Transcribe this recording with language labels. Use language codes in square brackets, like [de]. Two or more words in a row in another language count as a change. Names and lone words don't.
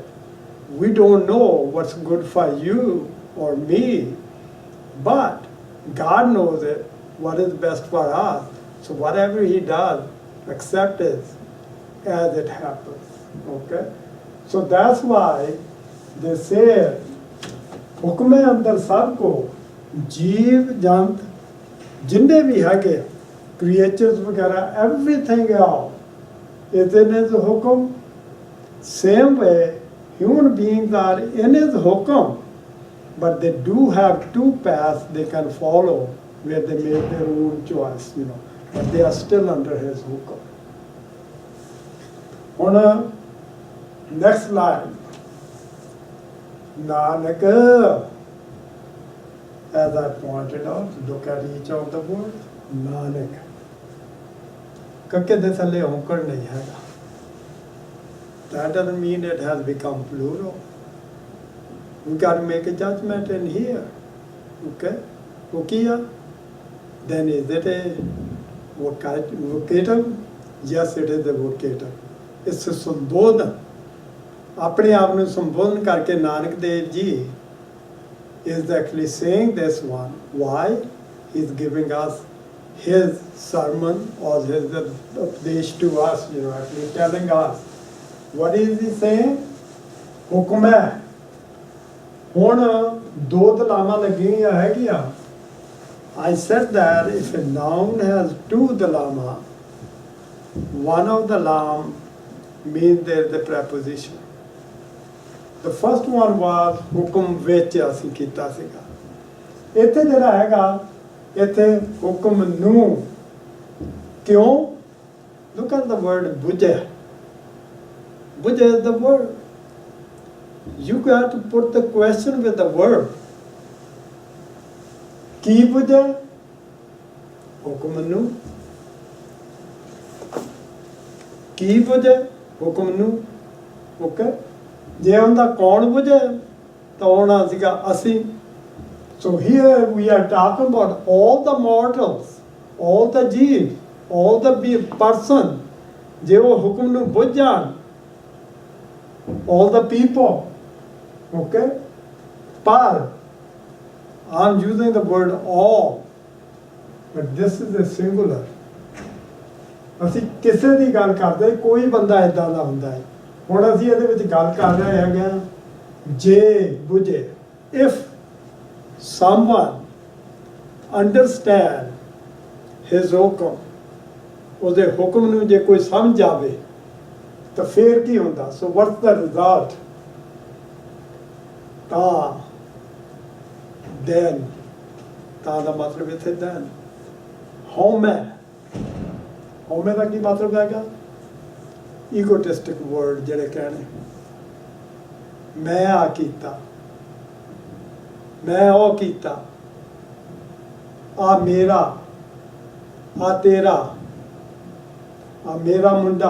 [en] We don't know what's good for you or me, but God knows it, what is best for us. So whatever he does, accept it as it happens. Okay? So that's why they say, [pa] ਹੁਕਮੇ ਅੰਦਰ ਸਭ ਕੋ ਜੀਵ ਜੰਤ ਜਿੰਨੇ ਵੀ ਹੈਗੇ ਕ੍ਰੀਏਚਰਸ ਵਗੈਰਾ [en] everything else is in his hukum. Same way human beings are in his hukum, but they do have two paths they can follow where they make their own choice, but they are still under his hukum. On a next line, Nanak, as I pointed out, look at each of the words. Nanak. [pa] ਕੱਕੇ ਦੇ ਥੱਲੇ ਔਂਕੜ ਨਹੀਂ ਹੈ. [en] That doesn't mean it has become plural. We got to make a judgment in here. Okay? Ukiya. Then is it a vocative? Yes, it is a vocative. It's a sambodhan. [pa] ਆਪਣੇ ਆਪ ਨੂੰ ਸੰਬੋਧਨ ਕਰਕੇ ਨਾਨਕ ਦੇਵ ਜੀ [en] is actually saying this one. Why? He's giving us his sermon or his updesh to us, actually telling us. What is he saying? [pa] ਹੁਕਮ ਹੈ. ਹੁਣ ਦੋ ਦਲਾਵਾਂ ਲੱਗੀਆਂ ਹੈਗੀਆਂ. [en] I said that if a noun has two dalama, one of the lam means there is a preposition. The first one was [pa] ਹੁਕਮ ਵਿੱਚ ਅਸੀਂ ਕੀਤਾ ਸੀਗਾ. ਇੱਥੇ ਜਿਹੜਾ ਹੈਗਾ ਇੱਥੇ ਹੁਕਮ ਨੂੰ ਕਿਉਂ? [en] Look at the word ਬੁਝੇ. ਬੁਝੇ is the word. You got to put the question with the verb. [pa] ਕੀ ਬੁਝੇ? ਹੁਕਮ ਨੂੰ. ਕੀ ਬੁਝੇ? ਹੁਕਮ ਨੂੰ. Okay? ਜੇ ਉਹਦਾ ਕੌਣ ਬੁਝੇ ਤਾਂ ਹੋਣਾ ਸੀਗਾ ਅਸੀਂ. [en] So here we are talking about all the mortals, all the jeeves, all the person, [pa] ਜੇ ਉਹ ਹੁਕਮ ਨੂੰ ਬੁੱਝ ਜਾਣ, [en] all the people. Okay? ਪਰ I'm using the word all, but this is a singular. [pa] ਅਸੀਂ ਕਿਸੇ ਦੀ ਗੱਲ ਕਰਦੇ, ਕੋਈ ਬੰਦਾ ਏਦਾਂ ਦਾ ਹੁੰਦਾ ਹੈ. ਹੁਣ ਅਸੀਂ ਇਹਦੇ ਵਿੱਚ ਗੱਲ ਕਰ ਰਹੇ ਹੈਗੇ ਹਾਂ ਜੇ ਬੁਝੇ. [en] If someone understand his [pa] ਹੁਕਮ, ਉਹਦੇ ਹੁਕਮ ਨੂੰ ਜੇ ਕੋਈ ਸਮਝ ਆਵੇ ਤਾਂ ਫੇਰ ਕੀ ਹੁੰਦਾ? [en] So what's the result? [pa] ਤਾਂ then, ਤਾਂ ਦਾ ਮਤਲਬ ਇੱਥੇ then. ਹਉਮੈ. ਹਉਮੈ ਦਾ ਕੀ ਮਤਲਬ ਹੈਗਾ? [en] egotistic word [pa] ਜਿਹੜੇ ਕਹਿਣੇ, ਮੈਂ ਆ ਕੀਤਾ, ਮੈਂ ਉਹ ਕੀਤਾ, ਆ ਮੇਰਾ, ਆ ਤੇਰਾ, ਆ ਮੇਰਾ ਮੁੰਡਾ.